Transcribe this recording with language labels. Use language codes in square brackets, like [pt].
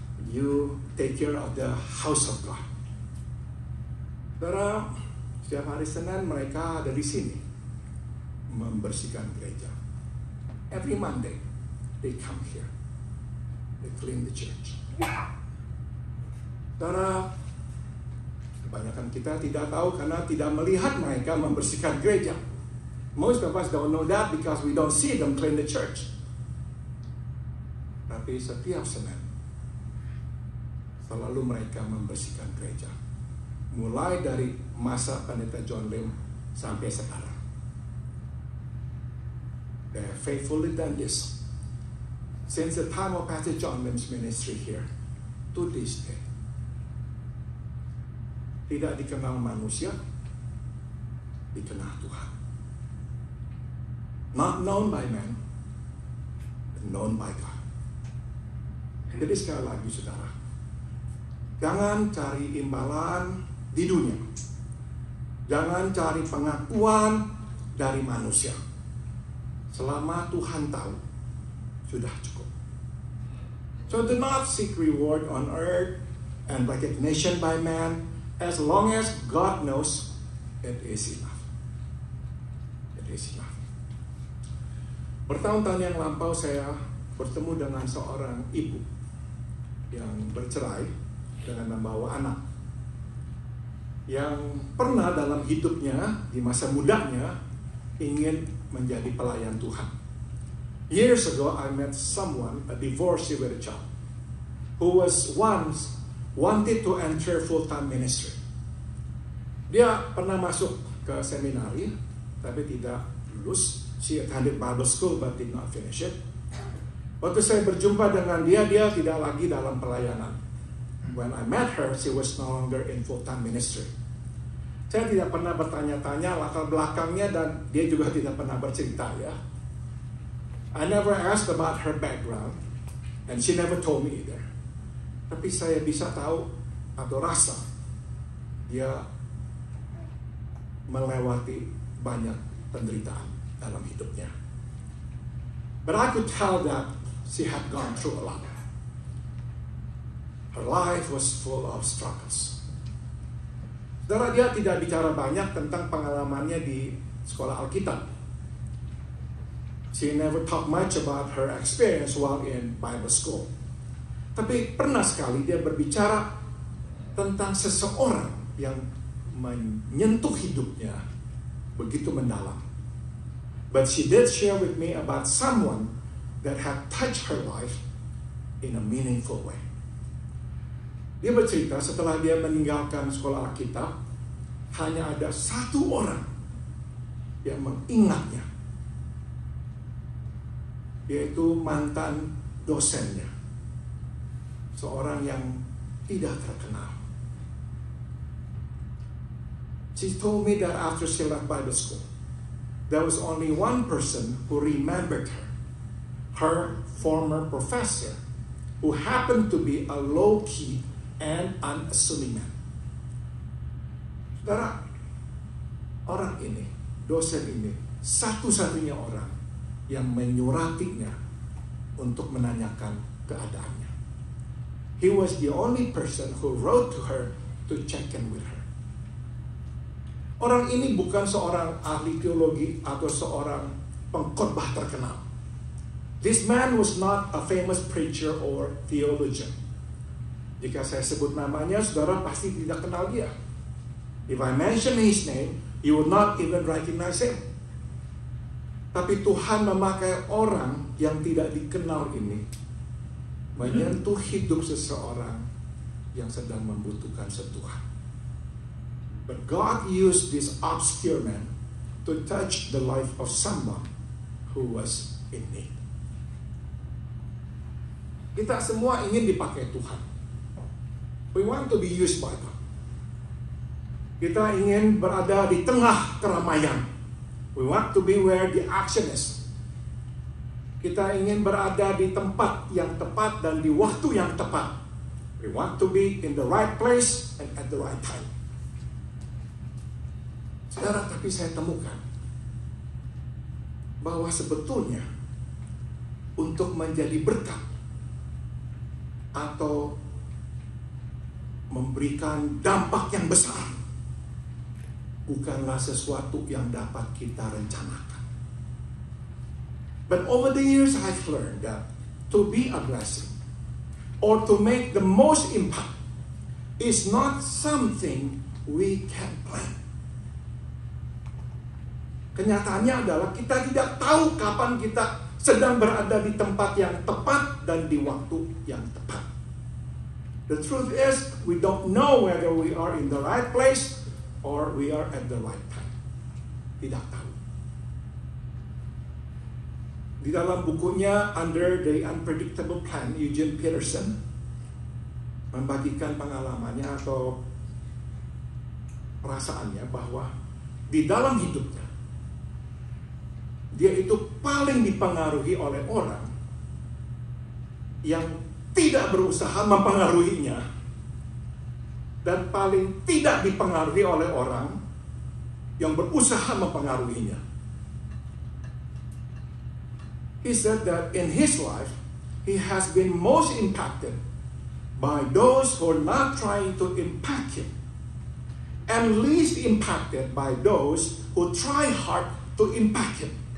[en] You take care of the house of God. [id] Saudara, setiap hari Senin mereka ada di sini membersihkan gereja. [en] Every Monday they come here, they clean the church. [id] Saudara, kebanyakan kita tidak tahu karena tidak melihat mereka membersihkan gereja. [en] Most of us don't know that because we don't see them clean the church. [id] Tapi setiap Senin selalu mereka membersihkan gereja. Mulai dari masa Pendeta John Lim sampai sekarang. [en] They have faithfully done this since the time of Pastor John Lim's ministry here to this day. [id] Tidak dikenal manusia, dikenal Tuhan. [en] Not known by man, but known by God. [id] Jadi sekali lagi saudara, jangan cari imbalan di dunia. Jangan cari pengakuan dari manusia. Selama Tuhan tahu, sudah cukup. [en] So do not seek reward on earth and recognition by man. As long as God knows, it is enough. It is enough. [id] Bertahun-tahun yang lampau saya bertemu dengan seorang ibu yang bercerai dengan membawa anak, yang pernah dalam hidupnya di masa mudanya ingin menjadi pelayan Tuhan. [en] Years ago I met someone, a divorcee with a child, who was once wanted to enter full-time ministry. [id] Dia pernah masuk ke seminari tapi tidak lulus. [en] She attended Bible school but did not finish it. [id] Waktu saya berjumpa dengan dia tidak lagi dalam pelayanan. [en] When I met her, she was no longer in full-time ministry. [id] Saya tidak pernah bertanya-tanya latar belakangnya dan dia juga tidak pernah bercerita ya. [en] I never asked about her background and she never told me either. [id] Tapi saya bisa tahu atau rasa dia melewati banyak penderitaan dalam hidupnya. [en] But I could tell that she had gone through a lot. Her life was full of struggles. [id] Saudara, dia tidak bicara banyak tentang pengalamannya di sekolah Alkitab. [en] She never talked much about her experience while in Bible school. [id] Tapi pernah sekali dia berbicara tentang seseorang yang menyentuh hidupnya begitu mendalam. [en] But she did share with me about someone that had touched her life in a meaningful way. [id] Dia bercerita setelah dia meninggalkan sekolah Alkitab, hanya ada satu orang yang mengingatnya, yaitu mantan dosennya, seorang yang tidak terkenal. [en] She told me that after she left Bible school, there was only one person who remembered her former professor, who happened to be a low-key and unassuming man. [id] Saudara, orang ini, dosen ini, satu-satunya orang yang menyuratinya untuk menanyakan keadaannya. [en] He was the only person who wrote to her to check in with her. [id] Orang ini bukan seorang ahli teologi atau seorang pengkhotbah terkenal. [en] This man was not a famous preacher or theologian. [id] Jika saya sebut namanya, saudara pasti tidak kenal dia. [en] If I mention his name, you would not even recognize him. [id] Tapi Tuhan memakai orang yang tidak dikenal ini menyentuh hidup seseorang yang sedang membutuhkan sentuhan. [en] But God used this obscure man to touch the life of someone who was in need. [id] Kita semua ingin dipakai Tuhan. [en] We want to be used by God. [id] Kita ingin berada di tengah keramaian. [en] We want to be where the action is. [id] Kita ingin berada di tempat yang tepat dan di waktu yang tepat. [en] We want to be in the right place and at the right time. [id] Saudara, tapi saya temukan bahwa sebetulnya untuk menjadi berkat atau memberikan dampak yang besar bukanlah sesuatu yang dapat kita rencanakan. [en] But over the years I've learned that to be a blessing or to make the most impact is not something we can plan. [id] Kenyataannya adalah kita tidak tahu kapan kita sedang berada di tempat yang tepat dan di waktu yang tepat. [en] The truth is, we don't know whether we are in the right place or we are at the right time. [id] Tidak tahu. Di dalam bukunya Under the Unpredictable Plan, Eugene Peterson membagikan pengalamannya atau perasaannya bahwa di dalam hidupnya dia itu paling dipengaruhi oleh orang yang tidak berusaha mempengaruhinya dan paling tidak dipengaruhi oleh orang yang berusaha mempengaruhinya. [en] He said that in his life, he has been most impacted by those who are not trying to impact him, and least impacted by those who try hard to impact him.